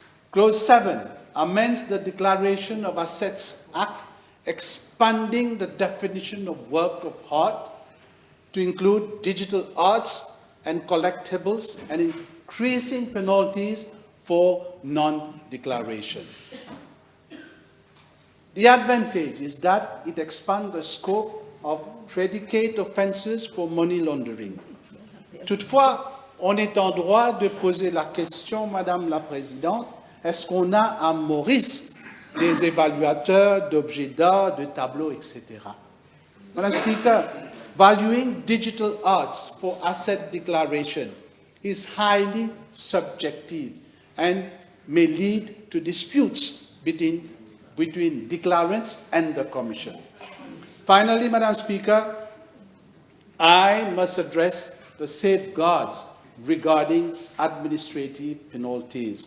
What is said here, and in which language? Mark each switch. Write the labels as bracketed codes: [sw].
[en] Clause 7 amends the Declaration of Assets Act, expanding the definition of work of art to include digital arts and collectibles, and increasing penalties for non-declaration. The advantage is that it expands the scope of predicate offences for money laundering. [fr] Toutefois, on est en droit de poser la question, Madame la Présidente, est-ce qu'on a à Maurice des évaluateurs d'objets d'art, de tableaux, etc. [en] Madam Speaker, valuing digital arts for asset declaration is highly subjective and may lead to disputes between declarants and the Commission. Finally, Madam Speaker, I must address the safeguards regarding administrative penalties.